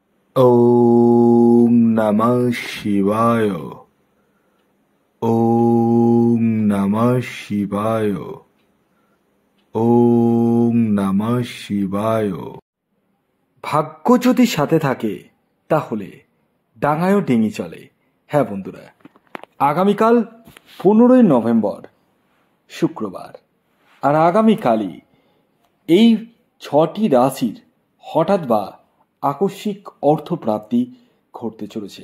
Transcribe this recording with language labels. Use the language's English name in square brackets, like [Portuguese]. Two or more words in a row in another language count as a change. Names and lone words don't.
[Sanskrit] ওম নমঃ শিবায়। ওম নমঃ শিবায়। ওম নমঃ শিবায়। [Bangla] ভাগ্য যদি সাথে থাকে তাহলে ডাঙায়ও ডিঙি চলে। হ্যাঁ বন্ধুরা, আগামীকাল 15ই নভেম্বর শুক্রবার, আর আগামীকালই এই 6টি রাশির হঠাৎ বা আকস্মিক অর্থপ্রাপ্তি ঘটতে চলেছে।